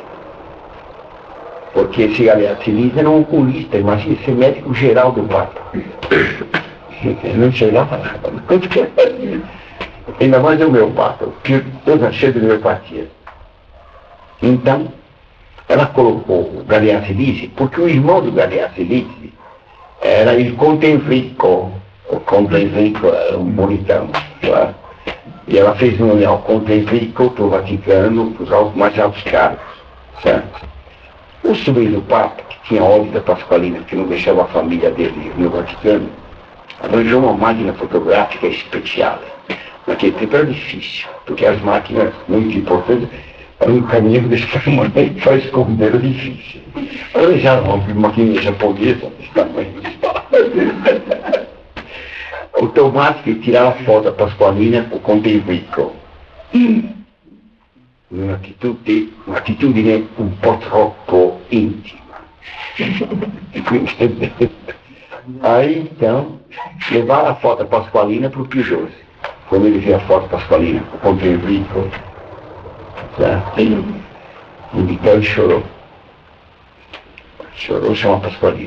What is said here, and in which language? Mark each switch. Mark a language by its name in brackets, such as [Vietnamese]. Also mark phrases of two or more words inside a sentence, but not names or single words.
[Portuguese] Porque esse Galeazzi Lise era um oculista, imagina, ser médico geral do Papa. Não chegava nada. Ainda mais homeopata, toda cheia de homeopatia. Então, ela colocou o Galeazzi Lise, porque o irmão do Galeazzi Lise [Italian] Era il [Portuguese] Conte Enrico. O Conte Enrico era um bonitão. Claro. E ela fez nome ao Conte Enrico para o Vaticano, para os mais altos cargos. Certo? O sobrinho do Papa, que tinha ódio da Pasqualina, que não deixava a família dele no Vaticano, arranjou uma máquina fotográfica especial. Naquele tempo era difícil, porque as máquinas muito importantes eram um caminho desse tamanho para esconder, era difícil. Arranjaram uma máquina japonesa desse tamanho. Automática e tiraram a foto da Pasqualina com o Conte Enrico. [Italian] Un'attitudine un po' troppo intima. [Portuguese] Aí então levaram a foto da Pasqualina para o Pio José. Quando ele viu a foto da Pasqualina, o Conte Enrico, então ele chorou. Chorou, chama a Pasqualina.